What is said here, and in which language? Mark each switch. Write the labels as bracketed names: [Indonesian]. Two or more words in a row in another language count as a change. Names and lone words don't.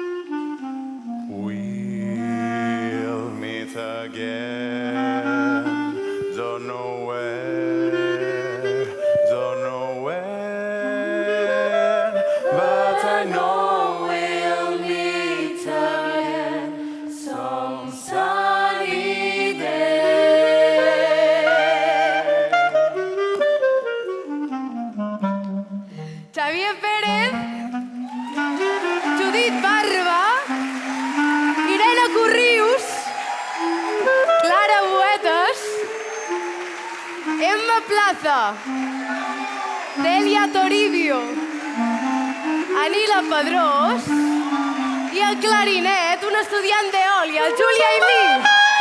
[English] We'll meet again, don't know where, don't know when, but I know we'll meet again some sunny day. [Catalan] Xavier Pérez, Judit Barba, Irene Corrius, Clara Buetes, Emma Plaza, Delia Toribio, Anila Pedrós i el clarinet, un estudiant d'Eòlia, el Julia Ailí.